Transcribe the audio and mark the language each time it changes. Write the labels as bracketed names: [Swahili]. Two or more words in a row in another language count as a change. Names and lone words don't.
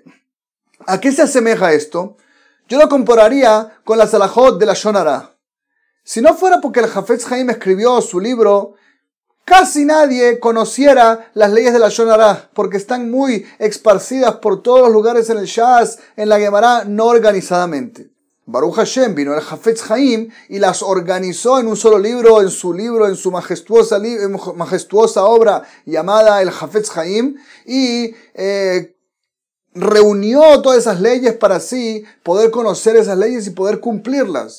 [Spanish] ¿A qué se asemeja esto? Yo lo compararía con las halajot de la [Hebrew] לשון הרע. [Spanish] Si no fuera porque el Hafetz Haim escribió su libro, casi nadie conociera las leyes de la [Hebrew] לשון הרע, [Spanish] porque están muy esparcidas por todos los lugares en el Shas, en la Gemara, no organizadamente. [Hebrew] ברוך השם, [Spanish] vino el Hafetz Haim y las organizó en un solo libro, en su majestuosa obra llamada el Hafetz Haim, y reunió todas esas leyes para así poder conocer esas leyes y poder cumplirlas.